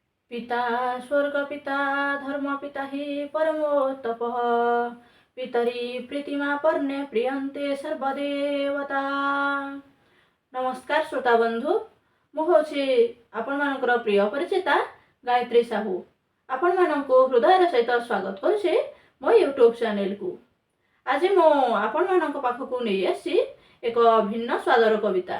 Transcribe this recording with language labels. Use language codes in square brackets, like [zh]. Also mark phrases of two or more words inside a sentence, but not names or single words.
[sa] पिता स्वर्गपिता धर्मपिता हि परमोत्तपः पितरी प्रीतिमा पर्णे प्रियन्ते सर्वदेवता। [or] ନମସ୍କାର ଶ୍ରୋତା ବନ୍ଧୁ, ମୁଁ ହେଉଛି ଆପଣ ମାନଙ୍କର ପ୍ରିୟ ପରିଚିତା ଗାୟତ୍ରୀ ସାହୁ। ଆପଣ ମାନଙ୍କୁ ହୃଦୟର ସହିତ ସ୍ୱାଗତ କରୁଛି ମୋ ୟୁଟ୍ୟୁବ ଚ୍ୟାନେଲ କୁ। ଆଜି ମୁଁ ଆପଣ ମାନଙ୍କ ପାଖକୁ ନେଇ ଆସିଛି ଏକ ଭିନ୍ନ ସ୍ୱାଦର କବିତା।